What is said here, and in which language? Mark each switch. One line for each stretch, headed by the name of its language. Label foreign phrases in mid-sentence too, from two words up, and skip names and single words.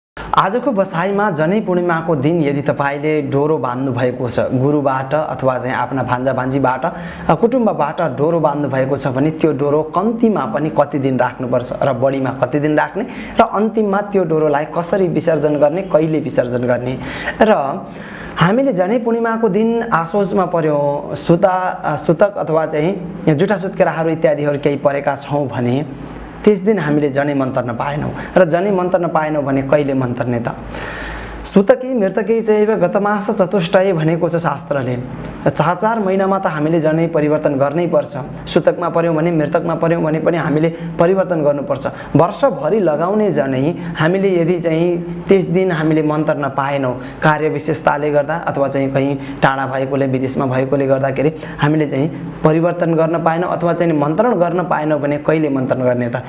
Nepali: आजको बसाइमा जनै पूर्णिमाको दिन यदि तपाईले डोरो बान्नु भएको छ, गुरुबाट अथवा चाहिँ आफ्ना भान्जा भान्जीबाट कुटुम्बबाट डोरो बान्नु भएको छ भने त्यो डोरो कम्तीमा पनि कति दिन राख्नुपर्छ र बढीमा कति दिन राख्ने र अन्तिममा त्यो डोरोलाई कसरी विसर्जन गर्ने, कहिले विसर्जन गर्ने। र हामीले जनै पूर्णिमाको दिन आसोजमा पर्यो सुतक अथवा चाहिँ जुठा सुत्केराहरू इत्यादिहरू केही परेका छौँ भने त्यस दिन हामीले जनै मन्तर्न पाएनौँ र जनै मन्तर्न पाएनौँ भने कहिले मन्तर्ने त?
Sanskrit: सुतकी मृतकी चैव गतमास चतुष्टय
Nepali: भनेको छ शास्त्रले। 4 महिनामा त हामीले जनै परिवर्तन गर्नै पर्छ। सुतकमा पर्यौँ भने, मृतकमा पर्यौँ भने पनि हामीले परिवर्तन गर्नुपर्छ। वर्षभरि लगाउने जनै हामीले यदि चाहिँ त्यस दिन हामीले मन्तर्न पाएनौँ, कार्य विशेषताले गर्दा अथवा चाहिँ कहीँ टाढा भएकोले, विदेशमा भएकोले गर्दाखेरि हामीले चाहिँ परिवर्तन गर्न पाएनौँ अथवा चाहिँ मन्त्रण गर्न पाएनौँ भने कहिले मन्त्रण गर्ने त?